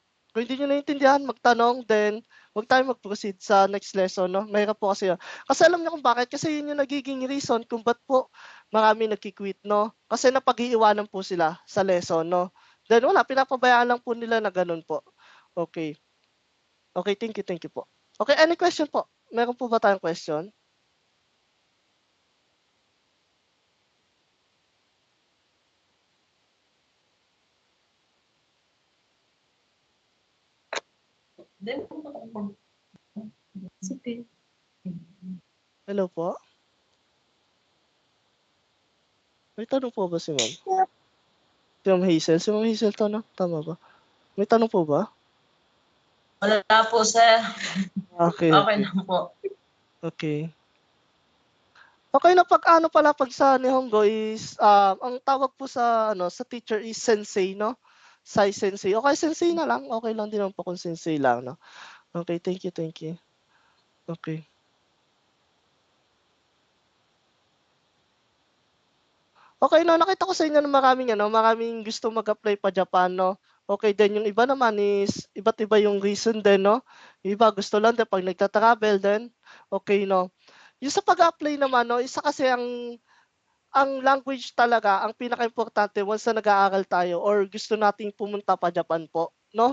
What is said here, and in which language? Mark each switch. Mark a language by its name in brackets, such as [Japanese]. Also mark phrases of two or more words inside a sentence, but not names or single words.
[Filipino] Kung hindi nyo naiintindihan, magtanong, then huwag tayo mag-proceed sa [English] next lesson, [Filipino] no? Mahirap po kasi yun. Kasi alam niyo kung bakit? Kasi yun yung nagiging reason kung ba't po marami nagki-quit, no? Kasi napag-iiwanan po sila sa lesson, no? Then wala, pinapabayaan lang po nila na ganun po. [English] Okay. Okay, thank you po. Okay, any question po? [Filipino] Meron po ba tayong question? Hello po? May tanong po ba si ma'am? Si ma'am Hazel? Si ma'am Hazel tanong? Tama ba? May tanong po ba? Wala po, sir. Okay. Okay na po. Okay. Okay na pag sa Nihongo is ang tawag po sa sa teacher is sensei, no? Sai sensei. Okay, sensei na lang. Okay lang din naman po kung sensei lang, no? [English] Okay, thank you. Okay. [Filipino] Okay, no, nakita ko sa inyo na maraming gusto mag-apply pa Japan, no? Okay, then yung iba naman is iba't iba yung reason din, no? Yung iba gusto lang din pag nagta-travel din. Okay, no? Yung sa pag-apply naman, no, isa kasi ang language talaga ang pinakaimportante once na nag-aaral tayo or gusto nating pumunta pa Japan po, no?